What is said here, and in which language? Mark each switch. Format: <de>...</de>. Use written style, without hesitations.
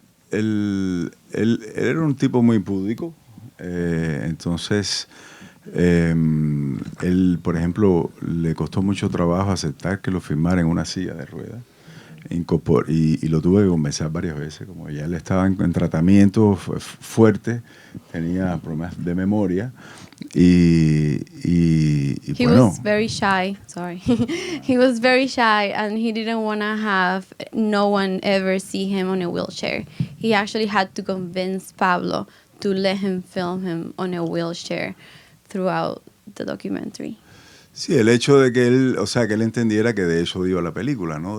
<es>Él era un tipo muy púdico, entonces él, por ejemplo, le costó mucho trabajo aceptar que lo firmara en una silla de ruedas. Y lo tuve que convencer varias veces, como ya él estaba en tratamiento fuerte, tenía problemas de memoria y</es> <en>He</en> <es>bueno.</es> <en>was very shy, sorry. He was very shy, and he didn't want to have no one ever see him on a wheelchair. He actually had to convince Pablo to let him film him on a wheelchair throughout the documentary.</en> <es>Sí, el hecho de que él, o sea, que él entendiera que de eso iba la película, ¿no?</es>